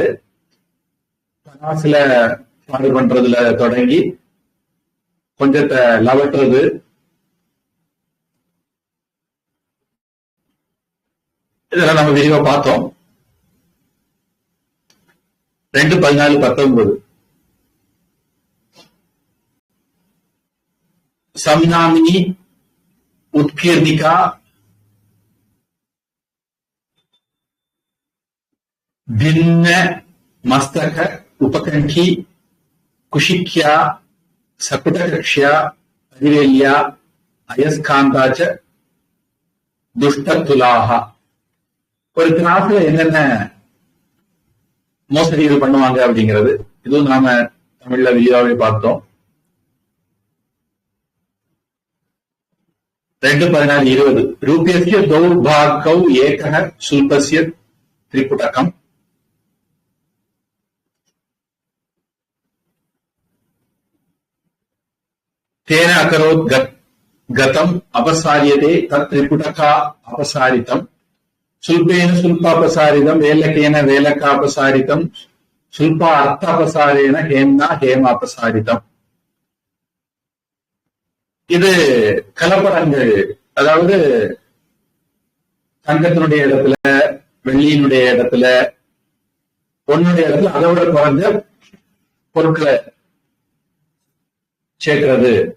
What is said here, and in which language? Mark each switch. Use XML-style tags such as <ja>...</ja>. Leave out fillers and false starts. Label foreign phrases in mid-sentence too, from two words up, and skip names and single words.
<ta>பனாசுல பாடு பண்றதுல தொடங்கி கொஞ்சத்தை லவட்டுறது, இதெல்லாம் நம்ம விரிவா பார்த்தோம்.</ta> <sa>2:14-19 संनामिनी उत्कीर्णिका भिन्न मस्तक उपकंठी कुशिक्या सकुटकक्ष्या अधिवेल्या अयस्कांताच दुष्टतुलाः.</sa> <ta>ஒரு கிளாஸ்ல என்னென்ன மோசடிகள் பண்ணுவாங்க அப்படிங்கிறது இதுவும் நாம தமிழ்ல விரிவாவே பார்த்தோம்.</ta> <sa>2:14-20 रूप्यस्य द्वौभागौ एकः शुल्बस्य त्रिपुटकम् तेन अकरोत् गतम् अपसार्यते तत् त्रिपुटका अपसारितम् सुल्पेन सुल्पापसारितम् वेलकेन वेलकापसारितम् सुल्पा अर्थापसारेण हेम्ना हेमापसारितम्.</sa> <ta>இது கலப்படங்கள், அதாவது தங்கத்தினுடைய இடத்துல, வெள்ளியினுடைய இடத்துல, பொண்ணுடைய இடத்துல அதை விட குறைஞ்ச பொருட்களை சேர்க்கிறது.</ta>